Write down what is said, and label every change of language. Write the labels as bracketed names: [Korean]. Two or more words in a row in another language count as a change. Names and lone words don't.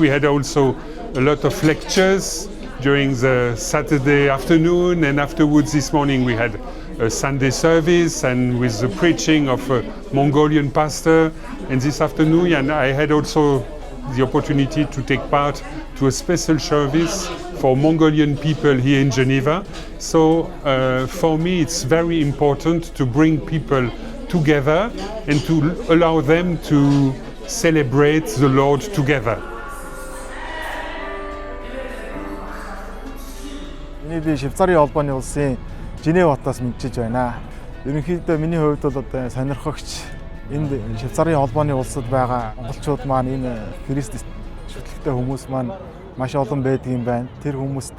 [English] We had also a lot of lectures during the Saturday afternoon, and afterwards this morning we had a Sunday service and with the preaching of a Mongolian pastor, and this afternoon and I had also the opportunity to take part to a special service for Mongolian people here in Geneva. So for me it's very important to bring people together and to allow them to celebrate the Lord together. [Mongolian] Би Швейцарын холбооны улсын Женева хотоос мэдчиж байна. Ерөнхийдөө миний хувьд бол сонирхогч энд Швейцарын холбооны улсад байгаа монголчууд маань энэ Христ шүтлэгтэй хүмүүс маань маш олон байдаг юм байна.